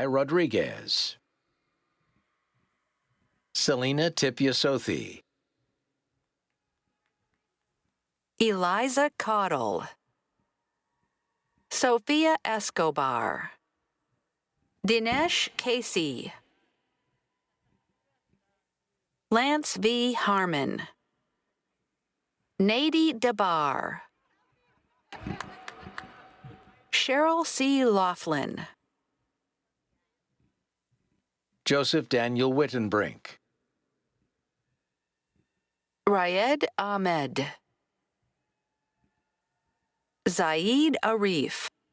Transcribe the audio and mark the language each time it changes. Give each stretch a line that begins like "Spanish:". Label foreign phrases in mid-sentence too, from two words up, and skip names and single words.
English: Rodriguez, Selena Tipyasothi, Eliza Caudle, Sophia Escobar, Dinesh Casey, Lance V. Harmon, Nady Debar, Cheryl C. Laughlin, Joseph Daniel Wittenbrink, Raed Ahmed, Zaid Arif,